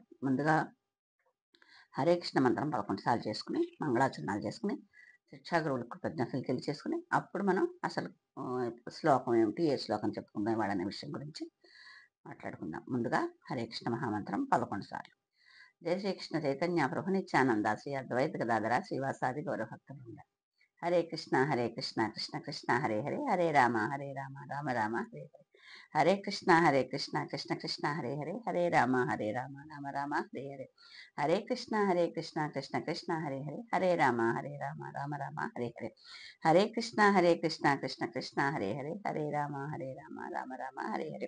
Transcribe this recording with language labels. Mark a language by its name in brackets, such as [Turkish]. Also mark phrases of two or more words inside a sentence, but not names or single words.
[Telugu] ముందుగా హరే కృష్ణ మంత్రం 11 సార్లు చేసుకుని, మంగళాచరణాలు చేసుకుని, శిక్షాగురువుల కృతజ్ఞతలు తెలియచేసుకుని, అప్పుడు మనం అసలు శ్లోకం ఏమిటి, ఏ శ్లోకం చెప్పుకుందాం వాడనే విషయం గురించి మాట్లాడుకుందాం. ముందుగా హరే కృష్ణ మహామంత్రం 11 సార్లు. [Sanskrit] జయ శ్రీకృష్ణ చైతన్య ప్రభు నిత్యానంద శ్రీ అద్వైత గదాధర శ్రీవాసాది గౌరభక్తులు. హరే కృష్ణ కృష్ణ కృష్ణ హరే హరే, హరే రామ రామ రామ హరే హరే. హరే కృష్ణ కృష్ణ కృష్ణ హరే హరే, హరే రామ రామ రామ హరే హరే. హరే కృష్ణ కృష్ణ కృష్ణ హరే హరే, హరే రామ రామ రామ హరే హరే. హరే కృష్ణ కృష్ణ కృష్ణ హరే హరే, హరే రామ రామ రామ హరే హరే.